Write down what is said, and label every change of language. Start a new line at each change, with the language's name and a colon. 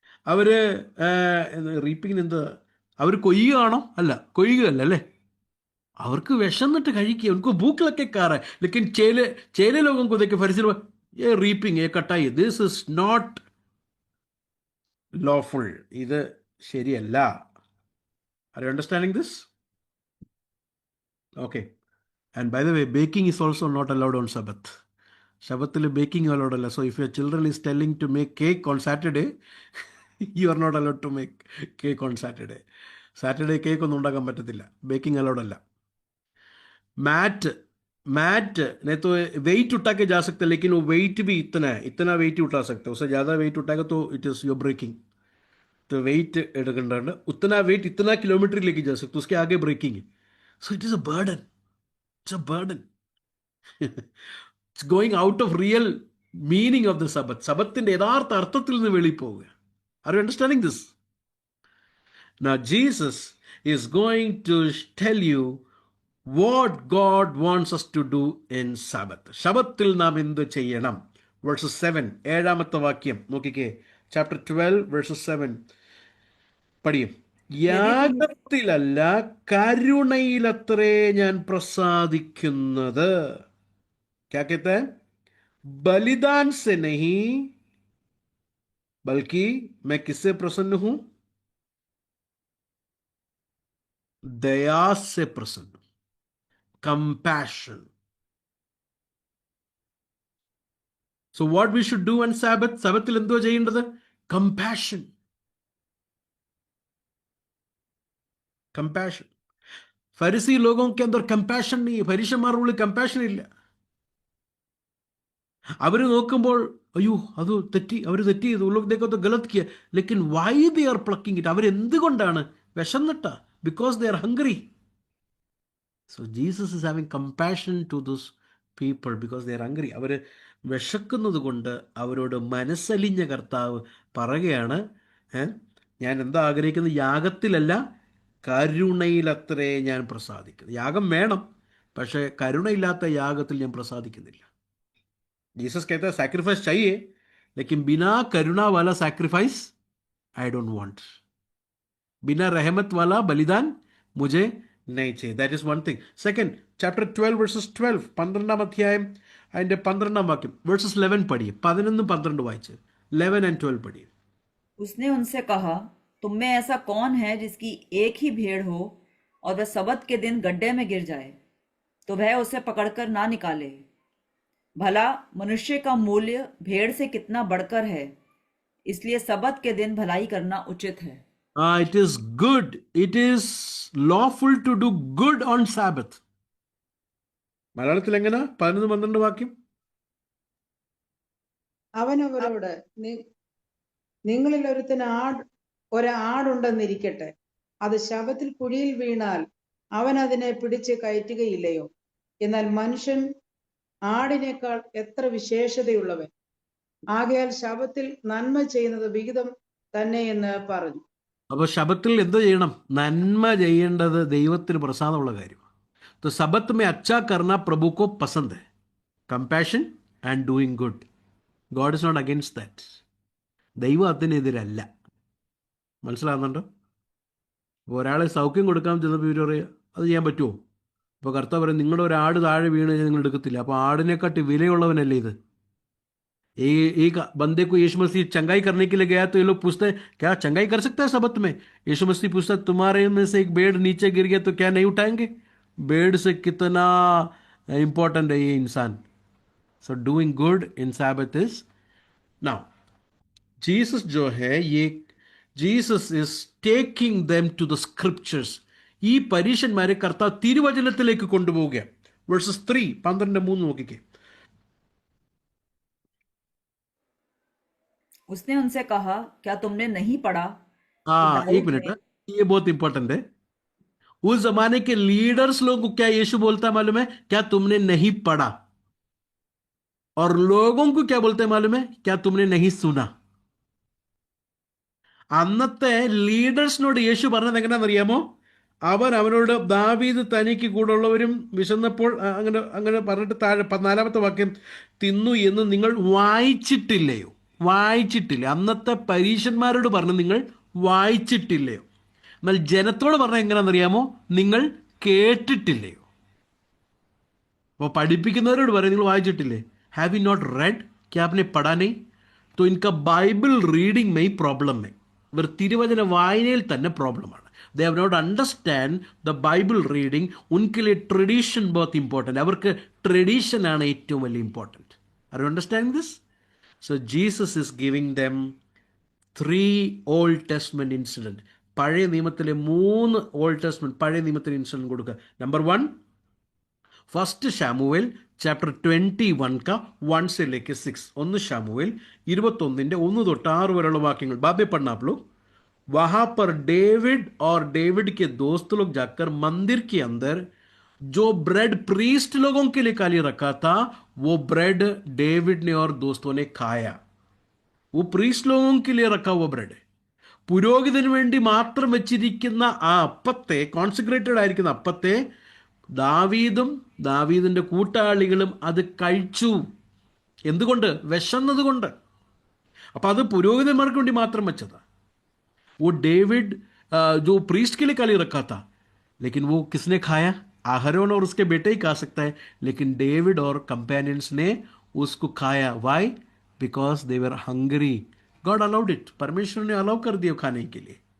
Malayalam: അവര് റീപ്പിങ്ങിന് എന്താ, അവർ കൊയ്യുകയാണോ? അല്ല, കൊയ്യുകയല്ല അല്ലേ. അവർക്ക് വിശന്നിട്ട് കഴിക്കുക.
Hindi: ഉनको भूख लग के खा रहा है. लेकिन चेले लोगों को देख के फरीसी लोग ये रीपिंग, ये कटाई,
English: This is not lawful.
Malayalam: ഇത് ശരിയല്ല.
English: Are you understanding this? Okay. And by the way, baking is also not allowed on Sabbath. Sabbathil baking allowed alla. So if your children is telling to make cake on Saturday, you are not allowed to make cake on Saturday.
Malayalam: Saturday cake ഒന്നും ഉണ്ടാക്കാൻ പറ്റത്തില്ല. Baking allowed അല്ല.
Hindi: Mat नहीं तो wait उठा के जा सकते, लेकिन वो वेट भी इतना वेट उठा सकते. उससे ज़्यादा वेट उठाएगा तो इट इज़ योर ब्रेकिंग. तो वेट എടുക്കേണ്ടതാണ്. उतना वेट इतना किलोमीटर लेके जा सकते, उसके आगे ब्रेकिंग है.
English: So it is a burden. It's a burden. It's going out of real meaning of the Sabbath.
Malayalam: സബത്തിൻ്റെ യഥാർത്ഥ അർത്ഥത്തിൽ നിന്ന് വെളിപ്പോവുക.
English: Are you understanding this? Now Jesus is going to tell you what God wants us to do in Sabbath.
Malayalam: ശബത്തിൽ നാം എന്ത് ചെയ്യണം? Verses 7, ഏഴാമത്തെ വാക്യം നോക്കിക്കേ. Chapter 12 verses 7 പഠിയും. യാഗത്തിലല്ല കരുണയിലത്രേ ഞാൻ പ്രസാദിക്കുന്നത്.
Hindi: क्या कहता है? बलिदान से नहीं, बल्कि मैं किससे प्रसन्न हूं? दया से प्रसन्न. Compassion.
English: So what we should do on Sabbath?
Malayalam: Sabbathil എന്തോ ചെയ്യേണ്ടത്?
English: Compassion. Compassion.
Hindi: फरीसी लोगों के अंदर कंपैशन नहीं है.
Malayalam: फरीशന്മാരുടെ ഉള്ളിൽ कंपैशन ഇല്ല. അവർ നോക്കുമ്പോൾ അയ്യോ അത് തെറ്റി, അവർ തെറ്റി ചെയ്തു, ഉള്ളതൊക്കെ ഗലത് Kia.
English: ലേക്കിൻ why they are plucking it?
Malayalam: അവരെന്തുകൊണ്ടാണ്? വിശന്നിട്ടാ.
English: Because they are hungry. So Jesus is having compassion to this people because they are hungry.
Malayalam: അവർ വിശക്കുന്നത് കൊണ്ട് അവരോട് മനസ്സലിഞ്ഞ കർത്താവ് പറയുകയാണ്, ഞാൻ എന്താ ആഗ്രഹിക്കുന്നത്? യാഗത്തിലല്ല കരുണയിലത്രേ ഞാൻ പ്രസാദിക്കുന്നത്. യാഗം വേണം, പക്ഷേ കരുണയില്ലാത്ത യാഗത്തിൽ ഞാൻ പ്രസാദിക്കുന്നില്ല.
Hindi: जीसस कहता है सैक्रिफाइस चाहिए, लेकिन बिना करुणा वाला सैक्रिफाइस
English: I don't want.
Hindi: बिना रहमत वाला बलिदान मुझे नहीं चाहिए.
English: That is one thing.
Malayalam: Second, chapter 12 versus 12, 12 അധ്യായം അതിന്റെ 12 വാക്യം, verses 11 പഠിയെ. 11 12 വായിച്ച് 11 and 12 പഠിയെ.
Hindi: उसने उनसे कहा, तुम में ऐसा कौन है जिसकी एक ही भेड़ हो और वह सबत के दिन गड्ढे में गिर जाए तो वह उसे पकड़कर ना निकाले। भला मनुष्य का मूल्य भेड़ से कितना बढ़कर है, इसलिए सबत के दिन भलाई करना उचित है।
English: It is good, it is lawful to do good on Sabbath.
Malayalam: മലയാളത്തിൽ എങ്ങനെ 11-12 വാക്യം? അവൻ അവരോട്, നിങ്ങളിൽ ഒരാടുണ്ടെന്നിരിക്കട്ടെ, അത് ശബത്തിൽ കുഴിയിൽ വീണാൽ അവൻ അതിനെ പിടിച്ച് കയറ്റുകയില്ലയോ? എന്നാൽ മനുഷ്യൻ ആടിനേക്കാൾ എത്ര വിശേഷതയുള്ളവൻ! ആകയാൽ ശബത്തിൽ നന്മ ചെയ്യുന്നത് വിഹിതം തന്നെ എന്ന് പറഞ്ഞു. അപ്പോൾ ശബത്തിൽ എന്ത് ചെയ്യണം? നന്മ ചെയ്യേണ്ടത് ദൈവത്തിന് പ്രസാദമുള്ള കാര്യമാണ്.
Hindi: तो सबत में अच्छा करना प्रभु को पसंद है.
English: Compassion and doing good. God is not against that.
Malayalam: ദൈവം അതിനെതിരല്ല. മനസ്സിലാകുന്നുണ്ടോ? അപ്പോൾ ഒരാളെ സൗഖ്യം കൊടുക്കാൻ ചെന്നപ്പോൾ ഇവർ പറയുക അത് ചെയ്യാൻ പറ്റുമോ? അപ്പോൾ കർത്താവ് പറയും നിങ്ങളുടെ ഒരു ആട് താഴെ വീണ് കഴിഞ്ഞാൽ നിങ്ങൾ എടുക്കത്തില്ല. അപ്പോൾ ആടിനെക്കാട്ടി വിലയുള്ളവനല്ലേ ഇത്?
Hindi: एक बंदे को यीशु मसीह चंगाई करने के लिए गया तो ये लोग पूछते क्या चंगाई कर सकता है सबत में? यीशु मसीह पूछता तुम्हारे में से एक भेड़ नीचे गिर गया तो क्या नहीं उठाएंगे? भेड़ से कितना इंपॉर्टेंट है ये इंसान.
English: so doing good in sabbath is now Jesus
Hindi: जो है ये
English: Jesus is taking them to the scriptures.
Malayalam: ഈ പരീക്ഷന്മാരെ കർത്താവ് തിരുവചനത്തിലേക്ക് കൊണ്ടുപോവുകയാണ്. വേഴ്സസ് 3 12-3 നോക്കിക്കേ.
Hindi: उसने उनसे कहा क्या तुमने नहीं पढ़ा एक मिनट, ये बहुत इंपॉर्टेंट है. उस जमाने के लीडर्स लोगों को क्या यीशु बोलता है मालूम है? क्या तुमने नहीं पढ़ा? और लोगों को क्या बोलते हैं मालूम है? क्या तुमने नहीं सुना?
Malayalam: അന്നത്തെ ലീഡേഴ്സിനോട് യേശു പറഞ്ഞത് എങ്ങനെയാണെന്നറിയാമോ? അവനോട് ദാവീദ് തനിക്ക് കൂടെ ഉള്ളവരും വിശന്നപ്പോൾ അങ്ങനെ പറഞ്ഞിട്ട് താഴെ 14-ാമത്തെ വാക്യം തിന്നു എന്ന് നിങ്ങൾ വായിച്ചിട്ടില്ലയോ? വായിച്ചിട്ടില്ല. അന്നത്തെ പരീശന്മാരോട് പറഞ്ഞു നിങ്ങൾ വായിച്ചിട്ടില്ലയോ? എന്നാൽ ജനത്തോട് പറഞ്ഞ എങ്ങനെയാണെന്നറിയാമോ? നിങ്ങൾ കേട്ടിട്ടില്ലയോ? അപ്പോൾ പഠിപ്പിക്കുന്നവരോട് പറയും നിങ്ങൾ വായിച്ചിട്ടില്ലേ?
English: Have you not read?
Hindi: ക്യാ आपने पढ़ा नहीं? तो इनका बाइबल रीडिंग में ही प्रॉब्लम है.
Malayalam: ഇവർ തിരുവചന വായനയിൽ തന്നെ പ്രോബ്ലമാണ്.
English: They have not understand the Bible reading.
Malayalam: ഉൻകിലെ tradition both important. അവർക്ക് ട്രഡീഷനാണ് ഏറ്റവും വലിയ important.
English: Are you understanding this? So Jesus is giving them 3 old testament incident.
Malayalam: പഴയ നിയമത്തിലെ 3 ഓൾഡ് ടെസ്റ്റ്മെൻറ്റ് പഴയ നിയമത്തിലെ ഇൻസിഡൻറ്റ് കൊടുക്കുക.
Hindi: നമ്പർ 1 फर्स्ट शामुएल चैप्टर 21 का 1 से लेके 6.
Malayalam: 1 शामुएल 21 1 തൊട്ട് 6 വരെയുള്ള വാക്യങ്ങൾ
Hindi: बाद में पढ़ना आप लोग. वहां पर डेविड और डेविड के दोस्त लोग जाकर मंदिर के अंदर जो ब्रेड प्रीस्ट लोगों के लिए खाली रखा था वो ब्रेड डेविड ने और दोस्तों ने खाया. वो प्रीस्ट लोगों के लिए रखा हुआ ब्रेड है.
Malayalam: പുരോഹിതന് വേണ്ടി മാത്രം വെച്ചിരിക്കുന്ന ആ അപ്പത്തെ, കോൺസെക്രേറ്റഡ് ആയിരിക്കുന്ന അപ്പത്തെ ദാവീദും ദാവീദിന്റെ കൂട്ടാളികളും അത് കഴിച്ചു. എന്തുകൊണ്ട്? വിശന്നതുകൊണ്ട്. അപ്പം അത് പുരോഹിതന്മാർക്ക് വേണ്ടി മാത്രം വെച്ചതാ.
Hindi: वो डेविड जो प्रीस्ट के लिए काली रखा था, लेकिन वो किसने खाया? आहरोन और उसके बेटे ही खा सकता है, लेकिन डेविड और कंपेनियंस ने उसको खाया. Y?
English: Because they were hungry. God allowed it.
Hindi: परमेश्वर ने अलाउ कर दिया खाने के लिए.